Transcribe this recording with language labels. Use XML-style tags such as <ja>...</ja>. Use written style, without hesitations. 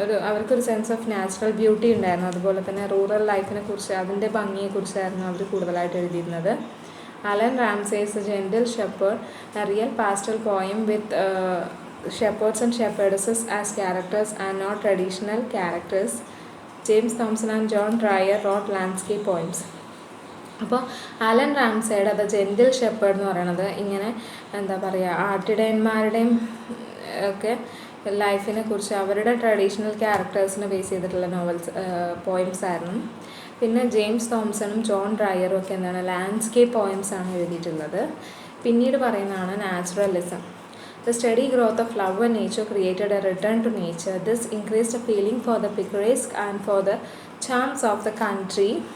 <ml>അവർക്കൊരു sense of natural beauty ഉണ്ടായിരുന്നു. അതുപോലെ തന്നെ റൂറൽ ലൈഫിനെ കുറിച്ച്, അതിൻ്റെ ഭംഗിയെക്കുറിച്ചായിരുന്നു അവർ കൂടുതലായിട്ട് എഴുതിയിരുന്നത്.</ml> <en>Allan Ramsay's gentle shepherd, a real pastoral poem with shepherds and shepherdesses as characters and not traditional characters. James Thompson and John Trier wrote landscape poems.</en> <ml>അപ്പോൾ Allen റാംസേയുടെ the gentle shepherd എന്ന് പറയുന്നത് ഇങ്ങനെ എന്താ പറയുക, ആട്ടിടയന്മാരുടെയും ഒക്കെ ലൈഫിനെ കുറിച്ച് അവരുടെ ട്രഡീഷണൽ ക്യാരക്ടേഴ്സിനെ ബേസ് ചെയ്തിട്ടുള്ള പോയിംസ് ആയിരുന്നു. പിന്നെ ജെയിംസ് തോംസണും ജോൺ ഡ്രയറും ഒക്കെ എന്താണ് ലാൻഡ്സ്കേപ്പ് പോയിംസ് ആണ് എഴുതിയിട്ടുള്ളത്. പിന്നീട് പറയുന്നതാണ് naturalism.</ml> <en>The steady growth of love and nature created a return to nature. This increased a feeling for the picturesque and for the charms of the country.</en>